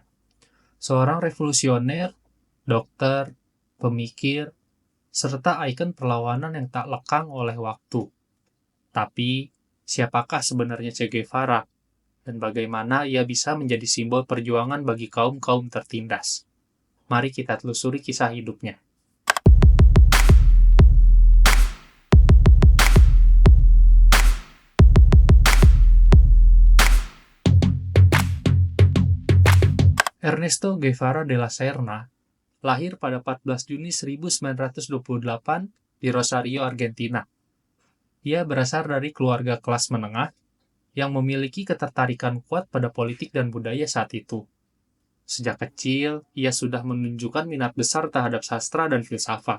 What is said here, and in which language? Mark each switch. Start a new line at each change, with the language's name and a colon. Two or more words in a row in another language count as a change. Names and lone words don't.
Indonesian: Seorang revolusioner, dokter, pemikir, serta ikon perlawanan yang tak lekang oleh waktu. Tapi, siapakah sebenarnya Che Guevara? Dan bagaimana ia bisa menjadi simbol perjuangan bagi kaum-kaum tertindas? Mari kita telusuri kisah hidupnya. Ernesto Guevara de la Serna lahir pada 14 Juni 1928 di Rosario, Argentina. Ia berasal dari keluarga kelas menengah yang memiliki ketertarikan kuat pada politik dan budaya saat itu. Sejak kecil, ia sudah menunjukkan minat besar terhadap sastra dan filsafat.